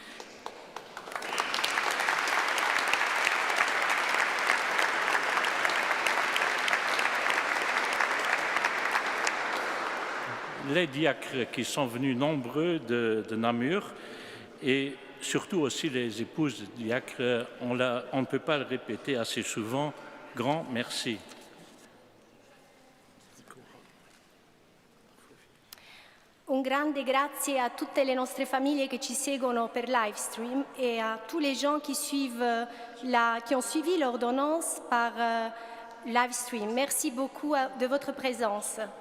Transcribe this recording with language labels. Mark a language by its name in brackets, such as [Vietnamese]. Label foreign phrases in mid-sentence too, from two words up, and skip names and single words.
[French] Les diacres qui sont venus nombreux de Namur et surtout aussi les épouses de diacres, on ne peut pas le répéter assez souvent, grand merci. [Italian] Un grande grazie a tutte le nostre famiglie che ci seguono per [English] live stream [French] et à tous les gens qui ont suivi l'ordonnance par [English] live stream. [French] Merci beaucoup de votre présence.